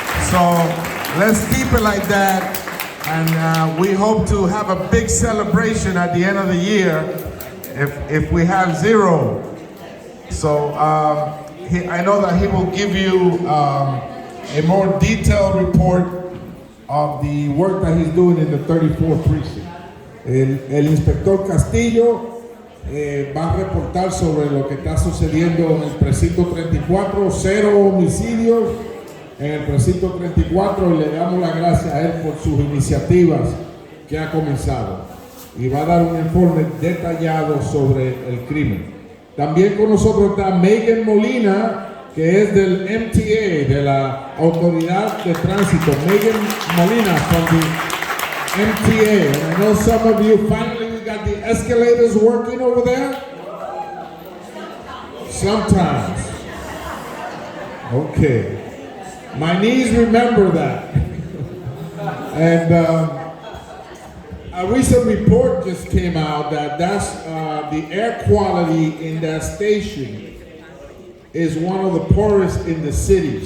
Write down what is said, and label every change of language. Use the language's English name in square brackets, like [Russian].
[English] So let's keep it like that. And we hope to have a big celebration at the end of the year if we have 0. So I know that he will give you a more detailed report of the work that he's doing in the 34th Precinct. [Spanish] El inspector Castillo va a reportar sobre lo que está sucediendo en el precinto 34, 0 homicidios en el precinto 34, y le damos las gracias a él por sus iniciativas que ha comenzado. Y va a dar un informe detallado sobre el crimen. También con nosotros está Megan Molina, que es del MTA, de la Autoridad de Tránsito. [English] Megan Molina from the MTA. And I know some of you, finally we got the escalators working over there. Sometimes. Okay. My knees remember that. And a recent report just came out that the air quality in that station is one of the poorest in the city.